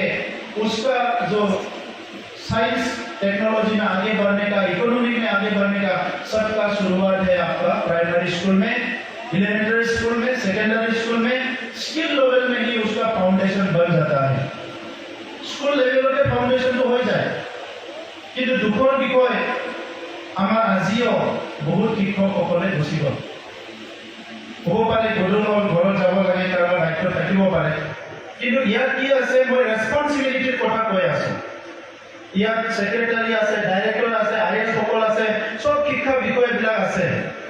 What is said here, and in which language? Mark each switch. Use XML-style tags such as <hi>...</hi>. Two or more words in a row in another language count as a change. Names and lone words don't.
<hi>उसका जो</hi> <en>science technology</en> <hi>में आगे बढ़ने का, इकोनॉमी में आगे बढ़ने का सबका शुरुआत है आपका</hi> <en>primary school</en> <hi>में,</hi> <en>elementary school</en> <hi>में,</hi> <en>secondary school</en> <hi>में,</hi> <en>skill level</en> <hi>में ही उसका फाउंडेशन बन जाता है।</hi> <en>school level</en> <hi>पे फाउंडेशन तो हो जाए,</hi> <as>কিন্তু দুখৰ বিষয় আমাৰ আজিও বহুত শিক্ষকসকলে গুচি গ'ল। হ'ব পাৰে গধূলি ঘৰত যাব লাগে, কাৰোবাৰ দায়িত্ব থাকিব পাৰে, কিন্তু ইয়াত কি আছে, মই ৰেছপনচিবিলিটিৰ কথা কৈ আছো। ইয়াত সেক্ৰেটাৰী আছে, ডাইৰেক্টৰ আছে, IAS সকল আছে, সব শিক্ষা বিষয়বিলাক আছে।</as>